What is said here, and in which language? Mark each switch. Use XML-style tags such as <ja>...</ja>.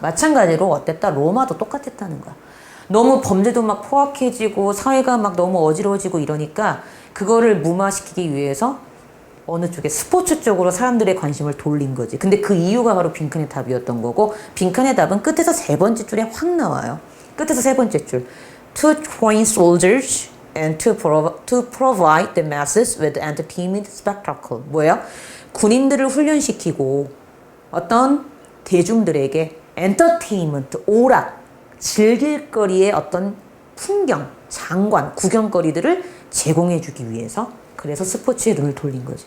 <ko>마찬가지로 어땠다? 로마도 똑같았다는 거야. 너무 범죄도 막 포악해지고 사회가 막 너무 어지러워지고 이러니까 그거를 무마시키기 위해서 어느 쪽에 스포츠 쪽으로 사람들의 관심을 돌린 거지. 근데 그 이유가 바로 빈칸의 답이었던 거고 빈칸의 답은 끝에서 세 번째 줄에 확 나와요. 끝에서 세 번째 줄.</ko> <en>To train soldiers and to provide the masses with entertainment spectacle.</en> <ko>뭐예요? 군인들을 훈련시키고 어떤 대중들에게 엔터테인먼트, 오락, 즐길 거리의 어떤 풍경, 장관, 구경거리들을 제공해주기 위해서 그래서 스포츠에 눈을 돌린 거지.</ko>